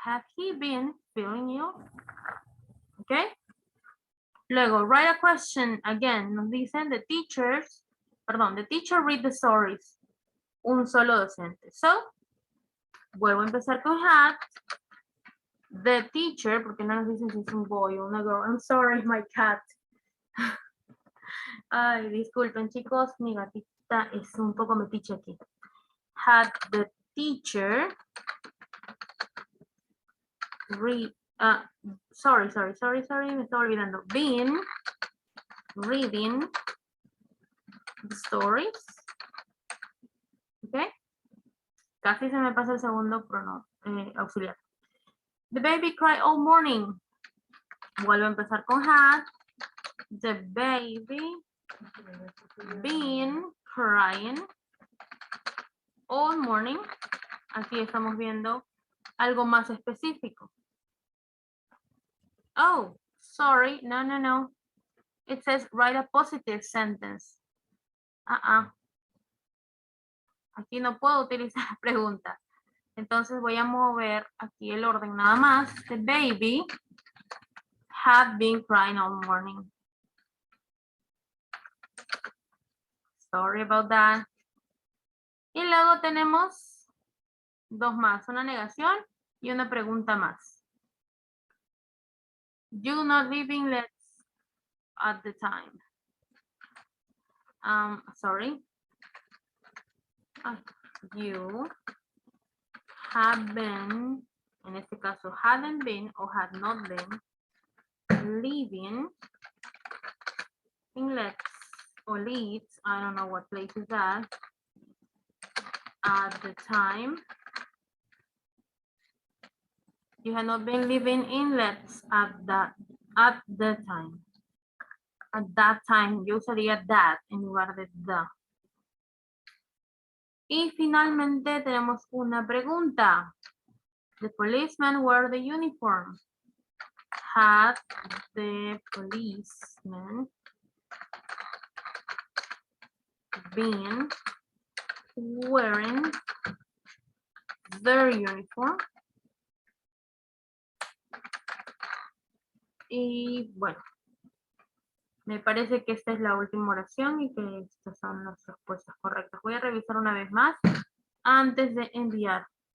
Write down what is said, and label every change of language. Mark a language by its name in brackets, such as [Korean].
[English] Have he been feeling ill? ¿Ok? [Spanish] Luego, [English] write a question again. [Spanish] Nos dicen [English] the teacher read the stories. [Spanish] Un solo docente. So, vuelvo a empezar con had. [English] The teacher, [Spanish] porque no nos dicen si es un boy o una girl. [English] I'm sorry, my cat. [Spanish] Ay, disculpen chicos, mi gatita es un poco metiche aquí. [English] Had the teacher read, sorry, [Spanish] me estaba olvidando. [English] Been reading the stories. ¿Ok? [Spanish] Casi se me pasa el segundo auxiliar. [English] The baby cried all morning. [Spanish] Vuelvo a empezar con had. [English] The baby been crying all morning. [Spanish] Aquí estamos viendo algo más específico. [English] Oh, sorry, no. It says write a positive sentence. [Spanish] Aquí no puedo utilizar pregunta. Entonces voy a mover aquí el orden nada más. [English] The baby had been crying all morning. Sorry about that. [Spanish] Y luego tenemos dos más, una negación y una pregunta más. [English] You not living less at the time. Sorry. You have been, [Spanish] en este caso, [English] hadn't been or had not been living in Leeds or Leeds, I don't know what place is that, at the time. You had not been living in Leeds at the time. At that time, [Spanish] yo usaría that en lugar de the. Y finalmente tenemos una pregunta. [English] The policeman wear the uniform. Had the policeman been wearing their uniform? [Spanish] Y bueno, me parece que esta es la última oración y que estas son las respuestas correctas. Voy a revisar una vez más antes de enviar.